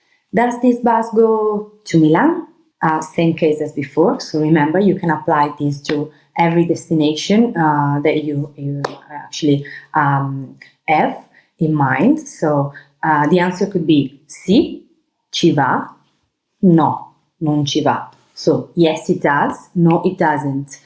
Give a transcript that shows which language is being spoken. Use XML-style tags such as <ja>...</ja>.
<en>Does this bus go to Milan? Same case as before. So remember, you can apply this to every destination that you actually have in mind. So the answer could be</en> <it>sì, ci va, no, non ci va.</it> <en>So yes, it does, no, it doesn't.</en>